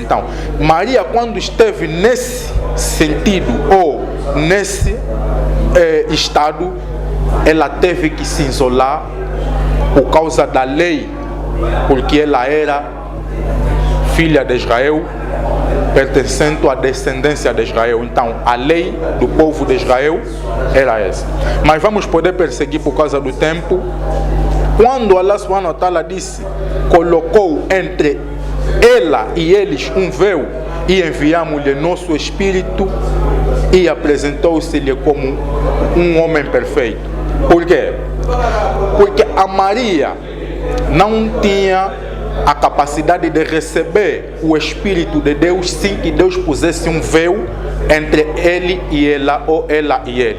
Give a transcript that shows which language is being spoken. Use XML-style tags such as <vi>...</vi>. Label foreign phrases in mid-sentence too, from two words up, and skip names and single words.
<pt>Então, Maria, quando esteve nesse sentido ou nesse estado, ela teve que se isolar por causa da lei, porque ela era filha de Israel, pertencendo à descendência de Israel. Então, a lei do povo de Israel era essa. Mas vamos poder perseguir por causa do tempo. Quando Allah</pt> <ar>سبحانه وتعالى</ar> <pt>disse, colocou entre ela e eles um véu e enviamos-lhe nosso espírito e apresentou-se-lhe como um homem perfeito. Por quê? Porque a Maria não tinha a capacidade de receber o Espírito de Deus sem que Deus pusesse um véu entre ele e ela, ou ela e ele.</pt>